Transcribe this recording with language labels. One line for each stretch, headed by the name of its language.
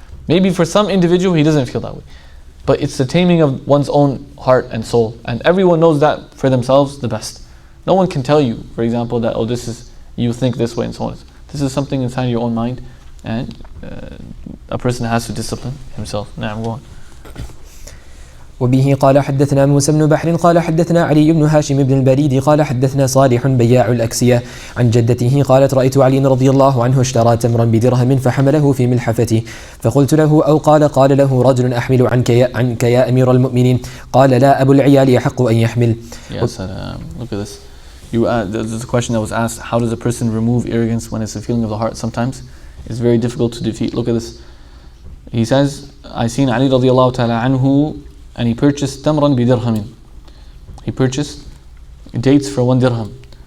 English: Maybe for some individual, he doesn't feel that way. But it's the taming of one's own heart and soul. And everyone knows that for themselves the best. No one can tell you, for example, that, you think this way and so on. This is something inside your own mind, and a person has to discipline himself. Now I'm going.
Arabic: وبه قال حدثنا موسى بن بحر قال حدثنا علي بن هاشم بن البريد قال حدثنا صالح بياع الأكسية عن جدته قالت رأيت علي رضي الله عنه اشترى تمرا بدرهم فحمله في ملحفته فقلت له أو قال له رجل أحمل عنك يا أمير المؤمنين قال لا أبو العيال يحق أن يحمل.
English: Yes, look at this. There's a question that was asked, how does a person remove arrogance when it's a feeling of the heart? Sometimes it's very difficult to defeat. Look at this. He says, I seen Ali radiallahu ta'ala anhu, and he purchased
Arabic: tamran bidirhamin.
English: He purchased dates for 1 dirham.